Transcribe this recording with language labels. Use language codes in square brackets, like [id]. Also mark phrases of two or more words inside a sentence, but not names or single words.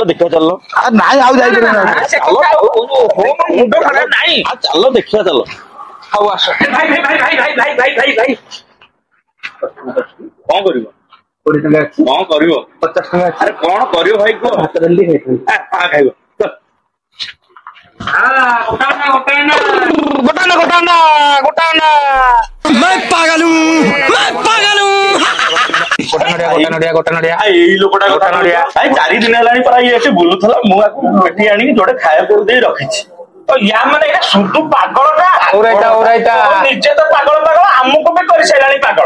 [or] ନାଇଁ ଆଉ ଯାଇପାରିବନି। ମୁଣ୍ଡ ଖରାପ ନାହିଁ, ଚାଲ ଦେଖିବା ଚାଲ। ହଉ ଆସ। ଭାଇ କଣ କରିବ? 20 ଟଙ୍କା ଅଛି। କଣ କରିବ? 50 ଟଙ୍କା ଅଛି। ଆରେ କଣ କରିବ ଭାଇ କୁହ? ଭାତ ଡାଲି ଖାଇବ। [hi] मैं पागल हूँ। [or] ଗୋଟା ନଡିଆ। ଏଇ ଲୋକଟା ଗୋଟା ନଡିଆ। ଭାଇ 4 ଦିନ ହେଲାଣି ପରା ଇଏ ଏଠି ବୁଲୁଥିଲା, ମୁଁ ଆକୁ ଏଠି ଆଣିକି ଯୋଡେ ଖାଇବାକୁ ଦେଇ ରଖିଛି। ୟା ମାନେ ଏଇଟା ସୁଧୁ ପାଗଳଟା। ନିଜେ ତ ପାଗଳ ଆମକୁ ବି କରିସାରିଲାଣି ପାଗଳ।